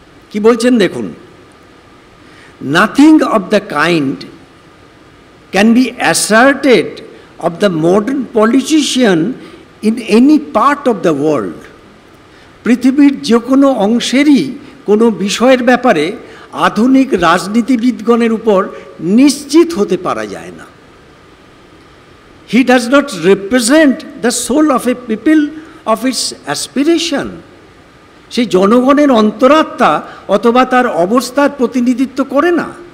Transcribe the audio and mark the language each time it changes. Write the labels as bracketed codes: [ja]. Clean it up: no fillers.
[bn] কি বলছেন দেখুন, [en] Nothing of the kind can be asserted of the modern politician in any part of the world. [bn] পৃথিবীর যে কোনো অংশেরই কোনো বিষয়ের ব্যাপারে আধুনিক রাজনীতিবিদগণের উপর নিশ্চিত হতে পারা যায় না। [en] He does not represent the soul of a people of its aspiration. [bn] সেই জনগণের অন্তরাত্মা অথবা তার অবস্থার প্রতিনিধিত্ব করে না।